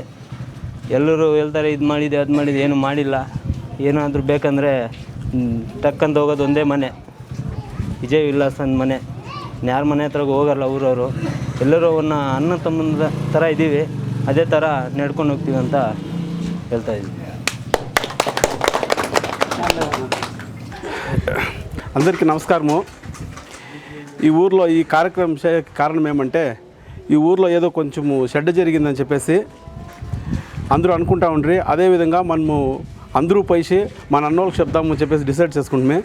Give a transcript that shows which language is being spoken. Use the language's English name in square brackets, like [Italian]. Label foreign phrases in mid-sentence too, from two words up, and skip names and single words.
[Kannada] ಎಲ್ಲರೂ ಹೇಳ್ತಾರೆ ಇದು ಮಾಡಿದೆ ಅದು ಮಾಡಿದೆ, ಏನು ಮಾಡಿಲ್ಲ. ಏನಾದರೂ ಬೇಕಂದರೆ ಟಕ್ಕಂತ ಹೋಗೋದು ಒಂದೇ ಮನೆ, ವಿಜಯ್ ವಿಲಾಸನ್ ಮನೆ. ಯಾರ ಮನೆ ಹತ್ರಗೂ ಹೋಗಲ್ಲ ಊರವರು. ಎಲ್ಲರೂ ಅಣ್ಣ ತಮ್ಮನ ಥರ ಇದ್ದೀವಿ, ಅದೇ ಥರ ನಡ್ಕೊಂಡು ಹೋಗ್ತೀವಿ ಅಂತ ಹೇಳ್ತಾಯಿದ್ವಿ. [Telugu] అందరికీ నమస్కారము. ఈ ఊర్లో ఈ కార్యక్రమం కారణం ఏమంటే, ఈ ఊర్లో ఏదో కొంచెము చెడ్డ జరిగిందని చెప్పేసి అందరూ అనుకుంటా ఉండ్రి. అదేవిధంగా మనము అందరూ పోయి మన అన్నోళ్ళకి చెప్తామని చెప్పేసి డిసైడ్ చేసుకుంటామే.